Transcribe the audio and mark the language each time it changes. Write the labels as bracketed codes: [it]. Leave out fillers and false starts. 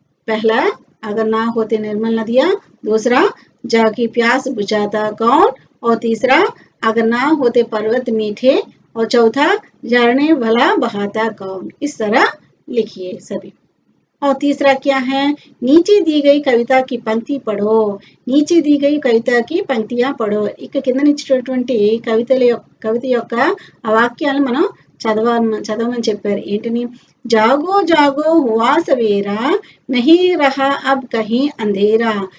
[hi] पहला अगर ना होते निर्मल नदियां, दूसरा जग की प्यास बुझाता कौन, और तीसरा अगर ना होते पर्वत मीठे, और चौथा झरने भला बहाता कौन। इस तरह लिखिए सभी। और तीसरा क्या है, नीचे दी गई कविता की पंक्ति पढ़ो। नीचे दी गई कविता की पंक्तियां पढ़ो। [te] ఇక కింద ఇచ్చినటువంటి కవిత యొక్క ఆ వాక్యాలను మనం చదవమని చెప్పారు। [hi] ఏంటని, जागो जागो हुआ सवेरा, नहीं रहा अब कहीं अंधेरा।